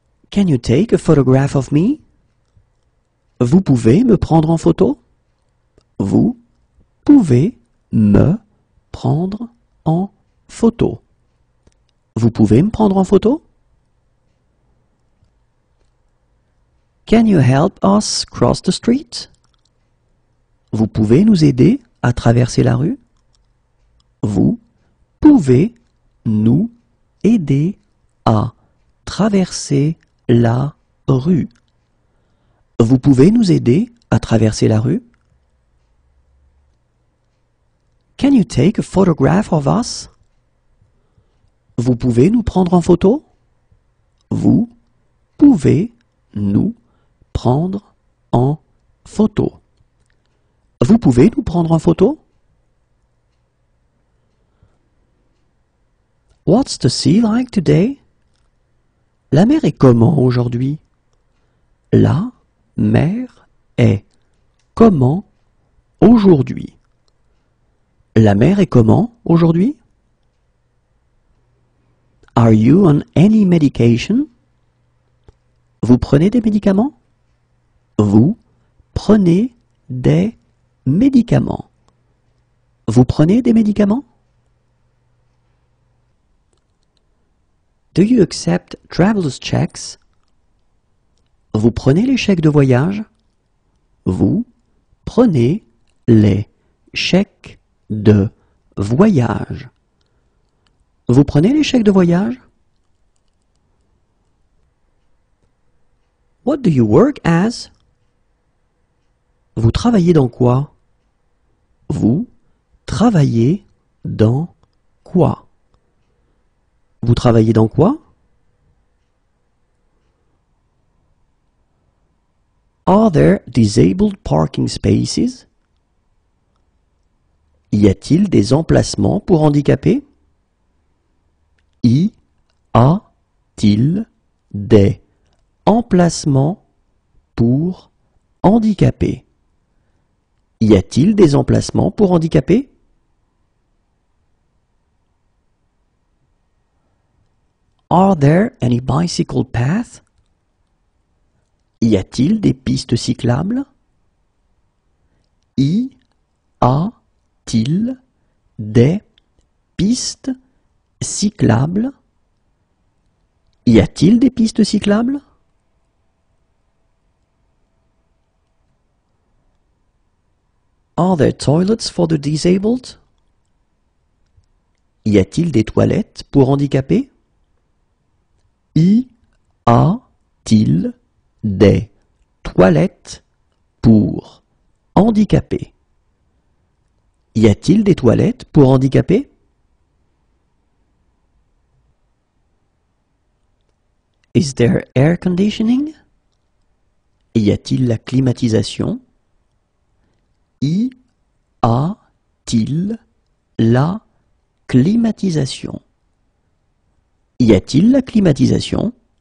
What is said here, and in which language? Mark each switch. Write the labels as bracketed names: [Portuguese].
[English] Can you take a photograph of me? [French] Vous pouvez me prendre en photo? Vous pouvez me prendre en photo? Vous pouvez me prendre en photo? [English] Can you help us cross the street? [French] Vous pouvez nous aider à traverser la rue? Vous pouvez nous aider à traverser la rue? Vous pouvez nous aider à traverser la rue? [English] Can you take a photograph of us? [French] Vous pouvez nous prendre en photo? Vous pouvez nous prendre en photo? Vous pouvez nous prendre en photo? [English] What's the sea like today? [French] La mer est comment aujourd'hui? La mer est comment aujourd'hui? La mer est comment aujourd'hui? [English] Are you on any medication? [French] Vous prenez des médicaments? Vous prenez des médicaments? Vous prenez des médicaments? [English] Do you accept traveler's checks? [French] Vous prenez les chèques de voyage? Vous prenez les chèques de voyage? Vous prenez les chèques de voyage? [English] What do you work as? [French] Vous travaillez dans quoi? Vous travaillez dans quoi? Vous travaillez dans quoi? [English] Are there disabled parking spaces? [French] Y a-t-il des emplacements pour handicapés? Y a-t-il des emplacements pour handicapés? Y a-t-il des emplacements pour handicapés? [English] Are there any bicycle paths? [French] Y a-t-il des pistes cyclables? Y a-t-il des pistes cyclables? Y a-t-il des pistes cyclables? [English] Are there toilets for the disabled? [French] Y a-t-il des toilettes pour handicapés? Y a-t-il des toilettes pour handicapés? Y a-t-il des toilettes pour handicapés? [English] Is there air conditioning? [French] Y a-t-il la climatisation? Y a-t-il la climatisation? Y a-t-il la climatisation?